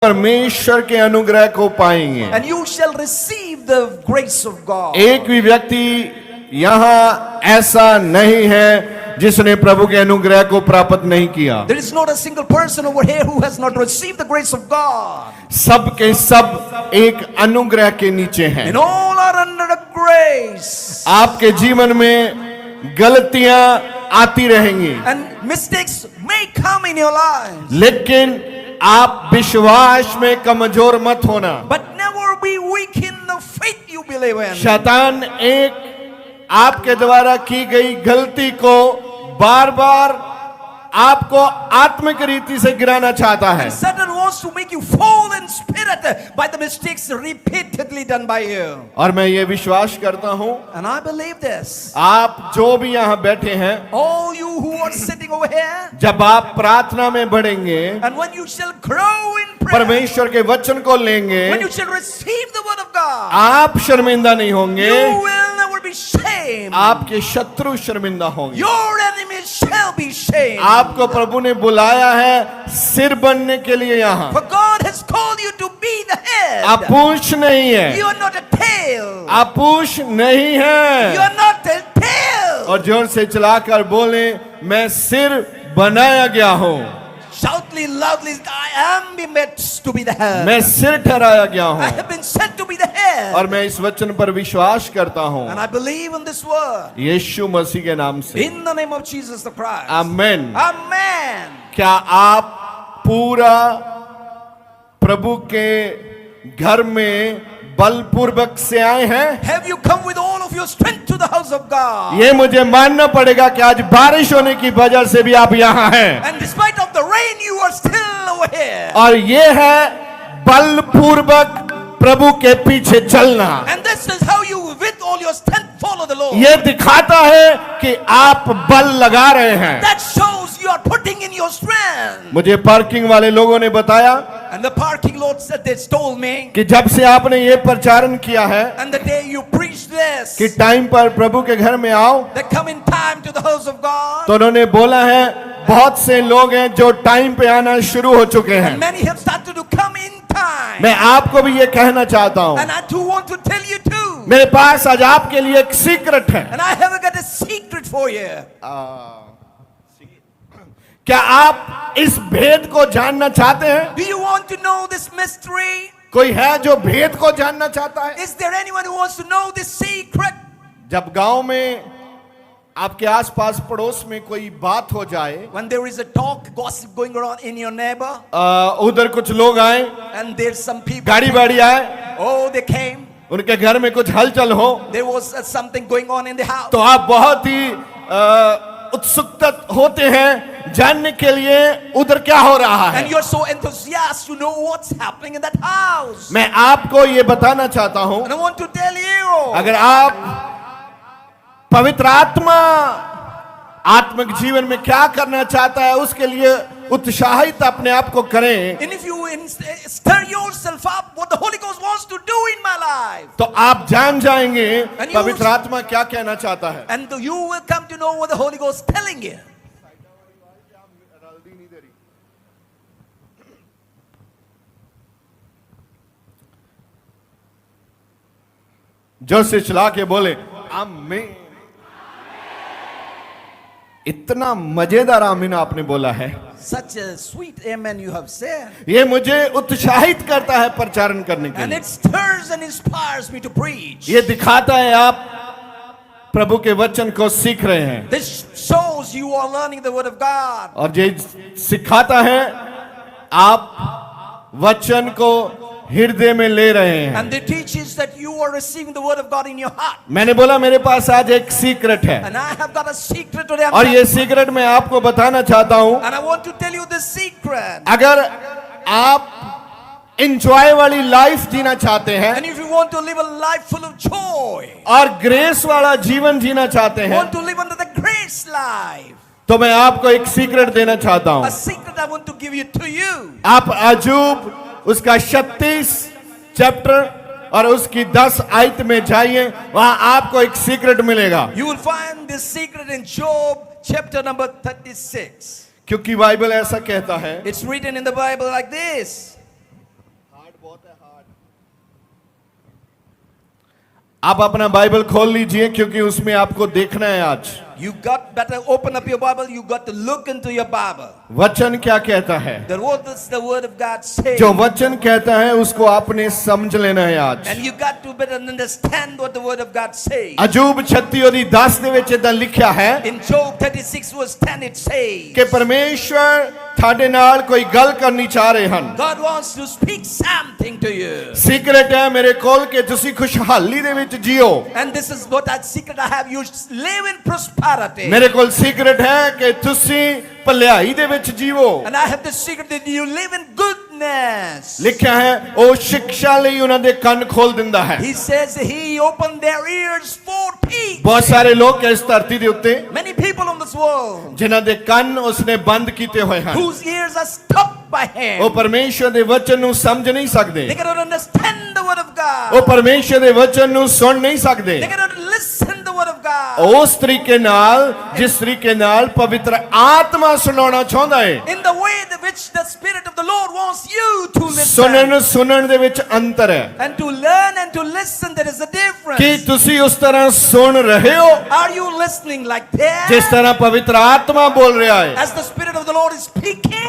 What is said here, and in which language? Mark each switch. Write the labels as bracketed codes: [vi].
[hi] परमेश्वर के अनुग्रह को पाएंगे। [en] and you shall receive the grace of God. [hi] एक भी व्यक्ति यहाँ ऐसा नहीं है जिसने प्रभु के अनुग्रह को प्राप्त नहीं किया। [en] There is not a single person over here who has not received the grace of God. [hi] सब के सब एक अनुग्रह के नीचे हैं। [en] And all are under a grace. [hi] आपके जीवन में गलतियां आती रहेंगी, [en] And mistakes may come in your lives. [hi] लेकिन आप विश्वास में कमजोर मत होना। [en] But never be weak in the faith you believe in. [hi] शैतान एक आपके द्वारा की गई गलती को बार बार आपको आत्मिक रीति से गिराना चाहता है। [en] Satan wants to make you fall in spirit by the mistakes repeatedly done by you. [hi] और मैं ये विश्वास करता हूं, [en] And I believe this. [hi] आप जो भी यहाँ बैठे हैं, [en] All you who are sitting over here, [hi] जब आप प्रार्थना में बढ़ेंगे, [en] and when you shall grow in prayer, [hi] परमेश्वर के वचन को लेंगे, [en] when you shall receive the word of God, [hi] आप शर्मिंदा नहीं होंगे, [en] you will never be shamed. [hi] आपके शत्रु शर्मिंदा होंगे। [en] Your enemies shall be shamed. [hi] आपको प्रभु ने बुलाया है सिर बनने के लिए यहाँ। [en] For God has called you to be the head. [hi] आप पूंछ नहीं है, [en] You are not a tail. [hi] आप पूंछ नहीं [en] You [hi] है। [en] are not a tail. [hi] और जोर से चलाकर बोले, मैं सिर बनाया गया हूँ, [en] Shoutly, loudly, I am been made to be the head. [hi] मैं सिर ठहराया गया [en] I [hi] हूँ। [en] have been sent to be the head. [hi] और मैं इस वचन पर विश्वास करता हूँ, [en] And I believe in this word. [hi] यीशु मसीह के नाम से। [en] In the name of Jesus the Christ. [hi] Amen. [en] Amen. [hi] क्या आप पूरा प्रभु के घर में बलपूर्वक से आए हैं? [en] Have you come with all of your strength to the house of God? [hi] ये मुझे मानना पड़ेगा कि आज बारिश होने की वजह से भी आप यहाँ हैं। [en] And despite of the rain, you are still over here. [hi] और ये है बलपूर्वक प्रभु के पीछे चलना। [en] And this is how you, with all your strength, follow the Lord. [hi] ये दिखाता है कि आप बल लगा रहे हैं। [en] That shows you are putting in your strength. [hi] मुझे पार्किंग वाले लोगों ने बताया [en] And the parking lot said, they told me, [hi] कि जब से आपने ये प्रचारण किया है [en] and the day you preach this, [hi] कि टाइम पर प्रभु के घर में आओ, [en] they come in time to the house of God. [hi] तो उन्होंने बोला है बहुत से लोग हैं जो टाइम पे आना शुरू हो चुके हैं। [en] And many have started to come in time. [hi] मैं आपको भी ये कहना चाहता हूँ, [en] And I too want to tell you too. [hi] मेरे पास आज आपके लिए एक सीक्रेट है। [en] And I have got a secret for you. [hi] क्या आप इस भेद को जानना चाहते हैं? [en] Do you want to know this mystery? [hi] कोई है जो भेद को जानना चाहता है? [en] Is there anyone who wants to know this secret? [hi] जब गांव में आपके आसपास पड़ोस में कोई बात हो जाए, [en] When there is a talk, gossip going around in your neighbor, [hi] उधर कुछ लोग आए, [en] and there's some people. [hi] गाड़ी वाड़ी आए, [en] Oh, they came. [hi] उनके घर में कुछ हलचल हो, [en] There was something going on in the house. [hi] तो आप बहुत ही उत्सुकता होते हैं जानने के लिए उधर क्या हो रहा है। [en] And you're so enthusiastic to know what's happening in that house. [hi] मैं आपको ये बताना चाहता हूं, [en] And I want to tell you, [hi] अगर आप पवित्र आत्मा आत्मिक जीवन में क्या करना चाहता है उसके लिए उत्साहित अपने आप को करें, [en] and if you stir yourself up what the Holy Ghost wants to do in my life, [hi] तो आप जान जाएंगे [en] And you- [hi] पवित्र आत्मा क्या कहना चाहता है। [en] and you will come to know what the Holy Ghost is telling you. [hi] जो से चला के बोले आमीन। इतना मजेदार आमीन आपने बोला है, [en] Such a sweet amen you have said. [hi] ये मुझे उत्साहित करता है प्रचारण करने के [en] And [hi] लिए। [en] it stirs and inspires me to preach. [hi] ये दिखाता है आप प्रभु के वचन को सीख रहे हैं, [en] This shows you are learning the word of God. [hi] और ये सिखाता है आप वचन को हृदय में ले रहे हैं। [en] And it teaches that you are receiving the word of God in your heart. [hi] मैंने बोला मेरे पास आज एक सीक्रेट है, [en] And I have got a secret today. [hi] और ये सीक्रेट मैं आपको बताना चाहता हूं। [en] And I want to tell you this secret. [hi] अगर आप इंजॉय वाली लाइफ जीना चाहते हैं [en] And if you want to live a life full of joy, [hi] और ग्रेस वाला जीवन जीना चाहते हैं, [en] want to live under the grace life, [hi] तो मैं आपको एक सीक्रेट देना चाहता [en] a [hi] हूं। [en] secret I want to give you to you. [hi] आप अजूब उसका 36 चैप्टर और उसकी 10 आयत में जाइए, वहां आपको एक सीक्रेट मिलेगा। [en] You will find this secret in Job chapter number 36. [hi] क्योंकि बाइबल ऐसा कहता है, [en] It's written in the Bible like this. [hi] आप अपना बाइबल खोल लीजिए क्योंकि उसमें आपको देखना है आज [en] You got better open up your Bible. You got to look into your Bible. [hi] वचन क्या कहता है। [en] What does the word of God say? [hi] जो वचन कहता है उसको आपने समझ लेना है आज। [en] And you got to better understand what the word of God says. [pa] अजूब 36:10 ਦੇ ਵਿੱਚ ਇਦਾਂ ਲਿਖਿਆ ਹੈ [en] In Job 36 verse 10 it says [pa] ਕਿ ਪਰਮੇਸ਼ਵਰ ਤੁਹਾਡੇ ਨਾਲ ਕੋਈ ਗੱਲ ਕਰਨੀ ਚਾਹ ਰਹੇ ਹਨ। [en] God wants to speak something to you. [pa] Secret ਹੈ ਮੇਰੇ ਕੋਲ ਕਿ ਤੁਸੀਂ ਖੁਸ਼ਹਾਲੀ ਦੇ ਵਿੱਚ JIO. [en] And this is what that secret I have. You live in prosperity. [pa] ਮੇਰੇ ਕੋਲ ਸੀਕ੍ਰੇਟ ਹੈ ਕਿ ਤੁਸੀਂ ਭਲਾਈ ਦੇ ਵਿੱਚ ਜੀਵੋ। [en] And I have the secret that you live in goodness. [pa] ਲਿਖਿਆ ਹੈ ਉਹ ਸਿੱਖਿਆ ਲਈ ਉਹਨਾਂ ਦੇ ਕੰਨ ਖੋਲ ਦਿੰਦਾ ਹੈ। [en] He says he opened their ears for teach. [pa] ਬਹੁਤ ਸਾਰੇ ਲੋਕ ਇਸ ਧਰਤੀ ਦੇ ਉੱਤੇ [en] Many people on this world [pa] ਜਿਨ੍ਹਾਂ ਦੇ ਕੰਨ ਉਸਨੇ ਬੰਦ ਕੀਤੇ ਹੋਏ ਹਨ [en] whose ears are stopped by him. [pa] ਉਹ ਪਰਮੇਸ਼ਵਰ ਦੇ ਵਚਨ ਨੂੰ ਸਮਝ ਨਹੀਂ ਸਕਦੇ। [en] They cannot understand the word of God. [pa] ਉਹ ਪਰਮੇਸ਼ਵਰ ਦੇ ਵਚਨ ਨੂੰ ਸੁਣ ਨਹੀਂ ਸਕਦੇ। [en] They cannot listen the word of God. [pa] ਉਸ ਤਰੀਕੇ ਨਾਲ ਜਿਸ ਤਰੀਕੇ ਨਾਲ ਪਵਿੱਤਰ ਆਤਮਾ ਸੁਣਾਉਣਾ ਚਾਹੁੰਦਾ ਹੈ। [en] In the way in which the Spirit of the Lord wants you to listen. [pa] ਸੁਣਨ ਦੇ ਵਿੱਚ ਅੰਤਰ ਹੈ। [en] And to learn and to listen, there is a difference. [pa] ਕੀ ਤੁਸੀਂ ਉਸ ਤਰ੍ਹਾਂ ਸੁਣ ਰਹੇ ਹੋ [en] Are you listening like that? [pa] ਜਿਸ ਤਰ੍ਹਾਂ ਪਵਿੱਤਰ ਆਤਮਾ ਬੋਲ ਰਿਹਾ ਹੈ। [en] As the Spirit of the Lord is speaking.